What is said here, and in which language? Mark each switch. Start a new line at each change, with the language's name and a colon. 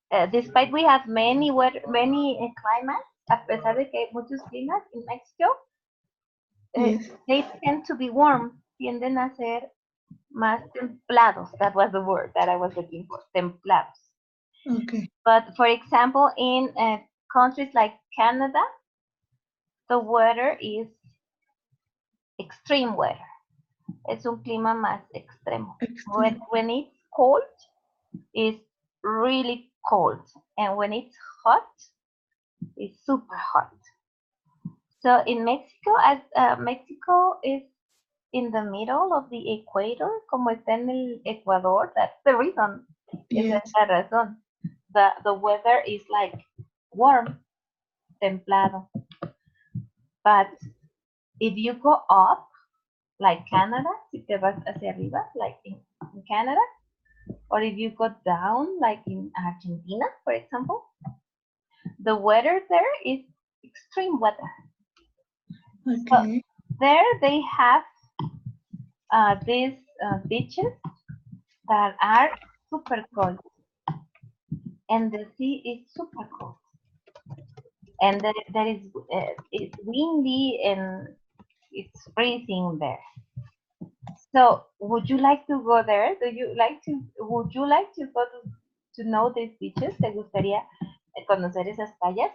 English: Despite we have many weather, many climates,
Spanish: a pesar de que hay muchos climas
English: in Mexico, yes. they tend to be warm,
Spanish: tienden a ser más templados.
English: That was the word that I was looking for, templados. Okay. But for example, in countries like Canada, the weather is extreme weather.
Spanish: Es un clima más extremo.
English: Extreme. When it's cold, it's really cold. And when it's hot, it's super hot. So in Mexico, as Mexico is in the middle of the equator,
Spanish: como está en el Ecuador,
English: that's the reason.
Spanish: Esa
English: Yes.
Spanish: es la razón.
English: The weather is like warm, templado. But if you go up, like Canada,
Spanish: si te vas hacia arriba,
English: like in Canada, or if you go down, like in Argentina, for example, the weather there is extreme weather. So Okay. there they have these beaches that are super cold, and the sea is super cold, and there is it's windy and it's freezing there. So, would you like to go there? Do you like to? Would you like to go to know these beaches?
Spanish: ¿Te gustaría conocer esas playas?